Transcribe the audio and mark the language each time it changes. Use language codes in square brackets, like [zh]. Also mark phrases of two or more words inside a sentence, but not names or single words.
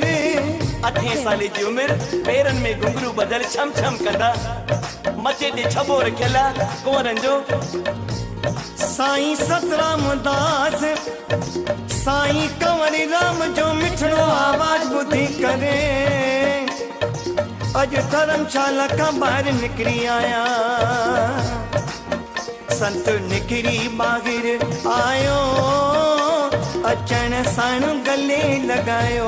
[sd] 8 साल जी उम्र पेरनि में घुंघरू बदल छम छम कंदा मथे ते छॿो रखियल कुंवरनि जो साईं सतराम दास साईं कंवर राम जो मिठड़ो आवाज ॿुधी करे अॼु धर्मशाला खां ॿाहिरि निकिरी आया संत निकिरी ॿाहिर आयो अचण साण गले लगायो